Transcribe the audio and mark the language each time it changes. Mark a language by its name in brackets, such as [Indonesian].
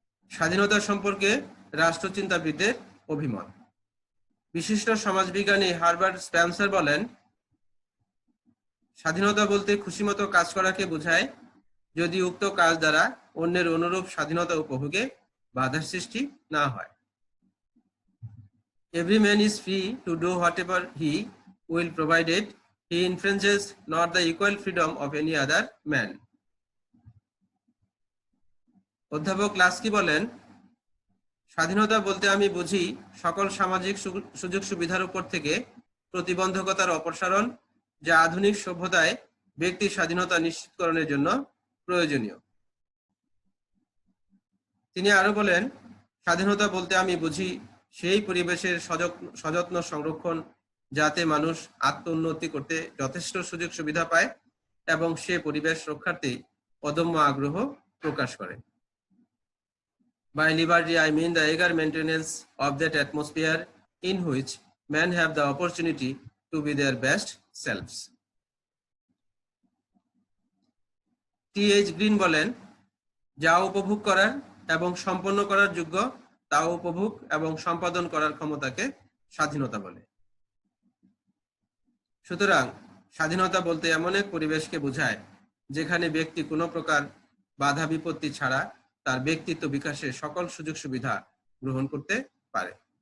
[Bangla] স্বাধীনতা সম্পর্কে রাষ্ট্রচিন্তাবিদদের অভিমত। বিশিষ্ট সমাজবিজ্ঞানী হারবার্ট স্পেন্সার বলেন, স্বাধীনতা বলতে খুশিমতো কাজ করাকে বোঝায়, যদি উক্ত কাজ দ্বারা অন্যের অনুরূপ স্বাধীনতা উপভোগে বাধার সৃষ্টি না হয়। [English] Every man is free to do whatever he will, provided he infringes not the equal freedom of any other man. [Bangla] অধ্যাপক লাস্কি বলেন, স্বাধীনতা বলতে আমি বুঝি সকল সামাজিক সুযোগ সুবিধার উপর থেকে প্রতিবন্ধকতার অপসারণ, যা আধুনিক সভ্যতায় ব্যক্তির স্বাধীনতা নিশ্চিতকরণের জন্য প্রয়োজনীয়। তিনি আরো বলেন, স্বাধীনতা বলতে আমি বুঝি সেই পরিবেশের সযত্ন সংরক্ষণ, যাতে মানুষ আত্মোন্নতি করতে যথেষ্ট সুযোগ সুবিধা পায় এবং সে পরিবেশ রক্ষার্থে অদম্য আগ্রহ প্রকাশ করে। [English] By liberty, I mean the eager maintenance of that atmosphere in which men have the opportunity to be their best selves. [Bangla] T.H. Green বলেন, যা উপভোগ করার এবং সম্পন্ন করার যোগ্য তা উপভোগ এবং সম্পাদন করার ক্ষমতাকে স্বাধীনতা বলে। সুতরাং স্বাধীনতা বলতে এমন এক পরিবেশকে বোঝায় যেখানে ব্যক্তি কোনো প্রকার বাধা বিপত্তি ছাড়া তার ব্যক্তিত্ব বিকাশের সকল সুযোগ সুবিধা গ্রহণ করতে পারে।